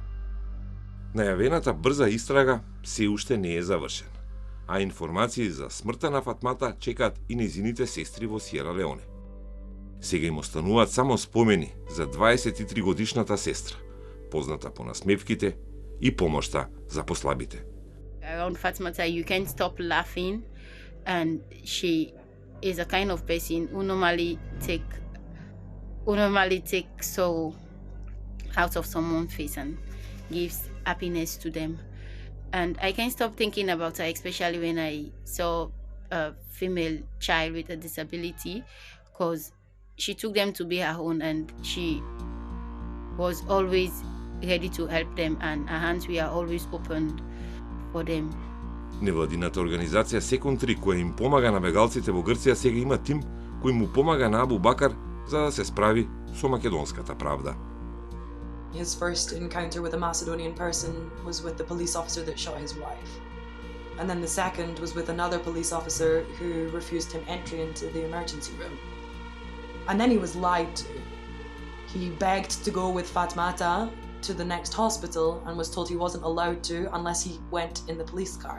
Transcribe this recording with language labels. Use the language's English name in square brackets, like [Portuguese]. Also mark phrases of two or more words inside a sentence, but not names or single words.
[Macedonian] Најавената брза истрага се уште не е завршена, а информации за смртта на Фатмата чекаат и нејзините сестри во Сиера Леоне. Сега им остануваат само спомени за 23 годишната сестра, позната по насмевките и помошта за послабите. [English] Around Fatmata, you can't stop laughing, and she is a kind of person who normally take sorrow out of someone's face and gives happiness to them. And I can't stop thinking about her, especially when I saw a female child with a disability, because she took them to be her own and she was always ready to help them, and her hands were always opened for them. [Macedonian] Невладината организација Second 3, која им помага на бегалците во Грција, сега има тим кој му помага на Абу Бакар за да се справи со македонската правда. [English] His first encounter with a Macedonian person was with the police officer that shot his wife. And then the second was with another police officer who refused him entry into the emergency room. And then he was lied to. He begged to go with Fatmata to the next hospital and was told he wasn't allowed to unless he went in the police car.